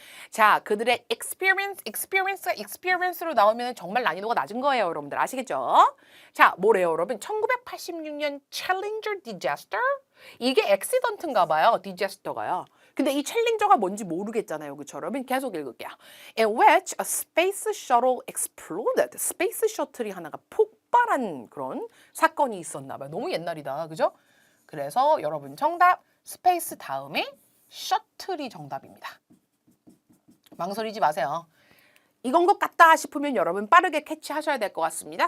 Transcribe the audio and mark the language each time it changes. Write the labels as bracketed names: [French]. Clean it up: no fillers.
[Korean] 자, 그들의 experience로 나오면 정말 난이도가 낮은 거예요, 여러분들. 아시겠죠? 자, 뭐래요, 여러분? 1986년 Challenger disaster? 이게 accident인가 봐요, disaster가요. 근데 이 챌린저가 뭔지 모르겠잖아요, 그쵸, 여러분? 계속 읽을게요. [English] In which a space shuttle exploded. [Korean] 스페이스 셔틀이 하나가 폭발한 그런 사건이 있었나 봐요. 너무 옛날이다, 그죠? 그래서 여러분 정답, 스페이스 다음에 셔틀이 정답입니다. 망설이지 마세요. 이건 것 같다 싶으면 여러분 빠르게 캐치하셔야 될 것 같습니다.